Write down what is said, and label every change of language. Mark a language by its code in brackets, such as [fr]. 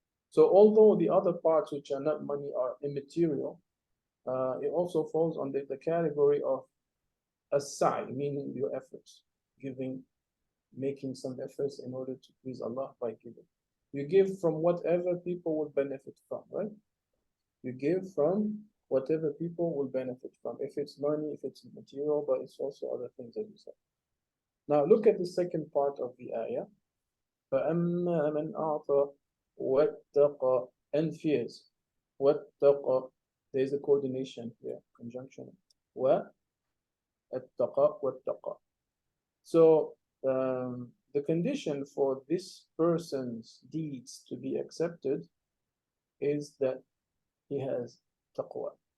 [en] So although the other parts which are not money are immaterial, it also falls under the category of as-sa'i, meaning your efforts, giving, making some efforts in order to please Allah by giving. You give from whatever people will benefit from, right? You give from whatever people will benefit from. If it's money, if it's material, but it's also other things that you said. Now look at the second part of the ayah. [ar] فَأَمَّا مَنْ أَعْطَى وَاتَّقَى, [en] and fears. [ar] وَاتَّقَى, [en] There's a coordination here, conjunction. [ar] وَاتَّقَى وَاتَّقَى. [en] So the condition for this person's deeds to be accepted is that he has taqwa.